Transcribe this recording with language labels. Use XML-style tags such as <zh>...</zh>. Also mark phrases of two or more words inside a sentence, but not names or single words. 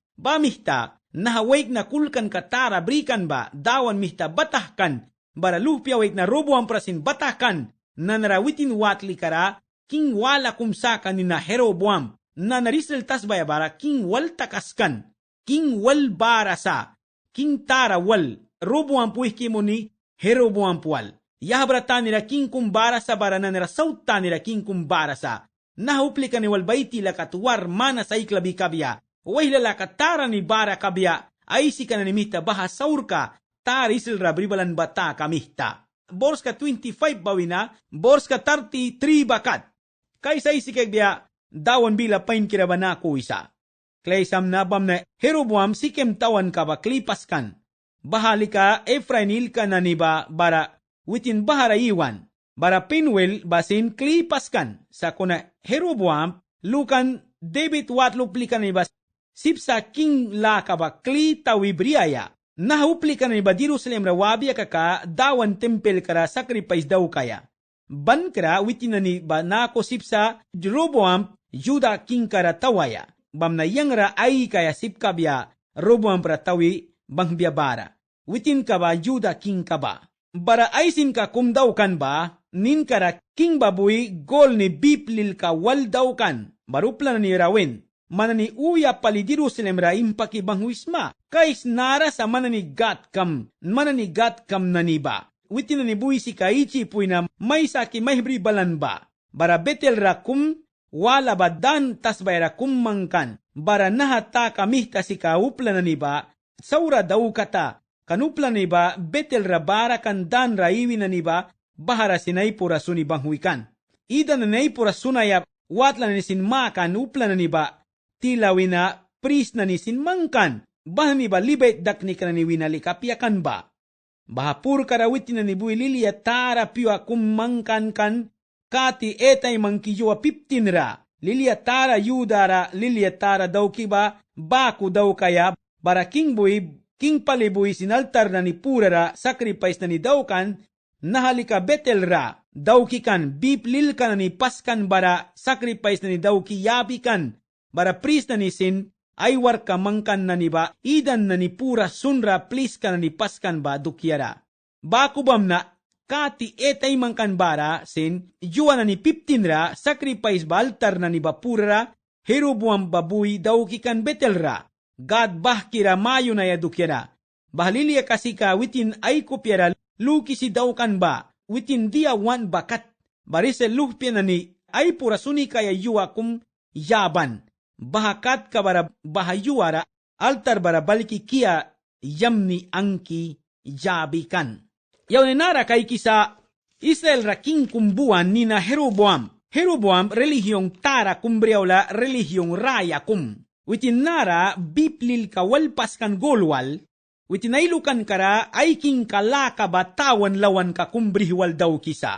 <miq>Bamihta nahawait na kulkan katara brikan ba. Dawan mihta batahkan. Baralupya wait na Roboam prasin batahkan. Nanarawitin watli kara. King wala kumsaka ni na Jeroboam, na narisel tas bayabara, king wal takaskan, king wal barasa, king tara wal, Roboam puih kimo ni Jeroboam pual. Yahabrata nila king kumbarasa bara na narasauta nila king kumbarasa. Nahuplika ni walbaiti la katuwar mana sa iklabi kabya, wailala katara ni bara kabya, ay si kananimita baha saurka, tarisil rabribalan bata kamihta. Bors ka 25 bawina, bors ka 33 bakat. Kaysa isikag biya, dawan bila pain kirabana ko isa. Klaysam na bam na Jeroboam sikem tawan ka ba klipaskan. Bahali ka Efrainil ka na niba bara witin bahara iwan. Bara Pinwel basin klipaskan. Sa kuna Jeroboam, lukan David watlupli ka niba sipsa king la ka ba kli tawibriaya. Nahupli ka niba Jerusalem rawabia ka dawan tempel kara sacrifice daw kaya. Bankra witinani ba nako sipsa Jeroboam Juda king kara tawaya. Bam na yangra ay kaya sipkabya Roboam pratawi bang biabara. Witin ka ba Juda king ka ba? Bara aysin ka kumdaw kan ba? Nin kara king babuy gol ni biplil ka wal daw kan. Barupla na ni rawin. manani uya pali Jerusalem ra impakibangwisma. Kais nara sa mananigat kam naniba. Witin na nibuhi si kaichi puy na may saki may balan ba. Bara betel ra kum wala badan tas bayra kum mangkan. Bara nahata kamihta si kaupla na niba. Saura daw kata. Kanupla na niba betel ra bara kandan ra iwi na niba. Bahara sinay pura suni banghuikan. Ida na nay pura sunaya watla na nisin makan upla na niba. Tilawin na pris na nisin mangkan. Bahan niba libet dak ni kanani winali kapiakan ba. Bahapur karawit na nibuy lilia tara piwa kumangkan kan. Kati etay mangkijua 15 ra. Lilia tara yudara lilia tara daw kiba. Baku daw kaya. Bara king palibuy sinaltar na ni pura ra. Sacrifice na ni daw kan. Nahalika betel ra. Daw kikan. Biplil ka na ni paskan bara. Sacrifice na ni daw kiyabikan. Bara priest na ni sin. Aywar ka mangkan na ni ba, idan na ni pura sunra please ka na ni paskan ba dukyara. Bakubam na, kati etay mangkan bara, sin, juwa na ni 15 ra, sacrifice ba altar na ni ba pura ra, herubuam babuy daw kikan betel ra. God bahkira mayo na ya dukyara. Bahaliliya kasi ka witin ay kupyara, luki si daw kan ba, witin dia wan bakat. Barisel luhpya na ni, ay pura suni kaya yuwa kum yaban. Bahakat ka bara bahayuara, altar bara baliki kia yamni angki jabikan. Yaw ni nara kay kisa Israel raking kumbuan ni na Jeroboam. Jeroboam relihiyong tara kumbriawla relihiyong raya kum. Witin nara biplil kawalpas kan golwal, witin ailukan kara ay king kalaka batawan lawan ka kumbriwal daw kisa.</miq>